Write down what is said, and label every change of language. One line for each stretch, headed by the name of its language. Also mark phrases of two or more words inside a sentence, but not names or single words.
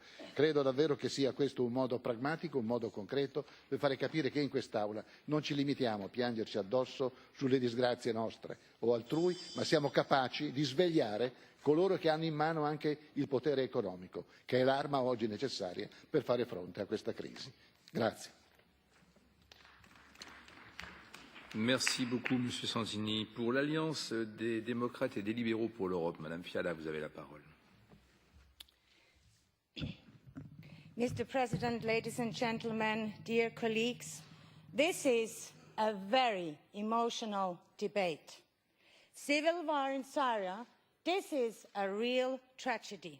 Italian: Credo davvero che sia questo un modo pragmatico, un modo concreto, per fare capire che in quest'Aula non ci limitiamo a piangerci addosso sulle disgrazie nostre o altrui, ma siamo capaci di svegliare coloro che hanno in mano anche il potere economico, che è l'arma oggi necessaria per fare fronte a questa crisi. Grazie.
French: Merci beaucoup, Monsieur Sanzini. Pour l'Alliance des démocrates et des libéraux pour l'Europe, Madame Fiala, vous avez la parole.
English: Mr. President, ladies and gentlemen, dear colleagues, this is a very emotional debate. Civil war in Syria, this is a real tragedy.